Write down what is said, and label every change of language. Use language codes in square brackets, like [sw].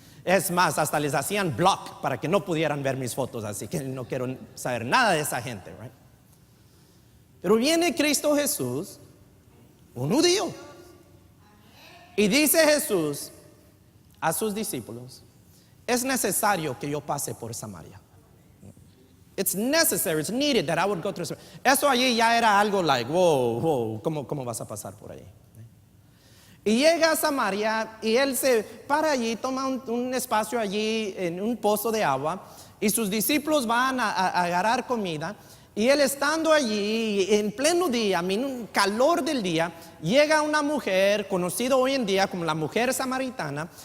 [es] Es más, hasta les hacían block para que no pudieran ver mis fotos, así que no quiero saber nada de esa gente, [en] right? [es] Pero viene Cristo Jesús, un judío, y dice Jesús a sus discípulos: es necesario que yo pase por Samaria. [en] It's necessary, it's needed that I would go through Samaria. [es] Eso allí ya era algo [en] like, wow, [es] ¿cómo vas a pasar por ahí? Y llega a Samaria y él se para allí, toma un espacio allí en un pozo de agua, y sus discípulos van a agarrar comida. Y él estando allí en pleno día, en un calor del día, llega una mujer conocida hoy en día como la mujer samaritana.